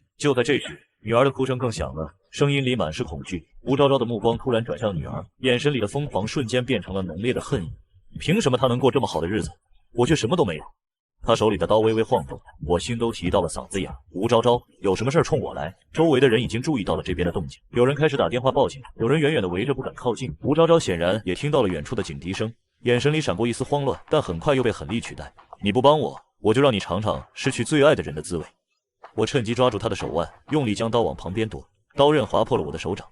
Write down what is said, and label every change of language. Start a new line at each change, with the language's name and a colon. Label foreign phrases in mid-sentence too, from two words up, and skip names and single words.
Chinese: 就在這時，女兒的哭聲更響了，聲音裡滿是恐懼。吳昭昭的目光突然轉向女兒，眼神裡的瘋狂瞬間變成了濃烈的恨意。憑什麼她能過這麼好的日子，我卻什麼都沒有？他手裡的刀微微晃動，我心都提到了嗓子眼。吳昭昭，有什麼事衝我來？周圍的人已經注意到了這邊的動靜，有人開始打電話報警，有人遠遠的圍着不敢靠近。吳昭昭顯然也聽到了遠處的警笛聲，眼神裡閃過一絲慌亂，但很快又被狠戾取代。你不幫我，我就讓你嘗嘗失去最愛的人的滋味。我趁機抓住他的手腕，用力將刀往旁邊夺，刀刃劃破了我的手掌。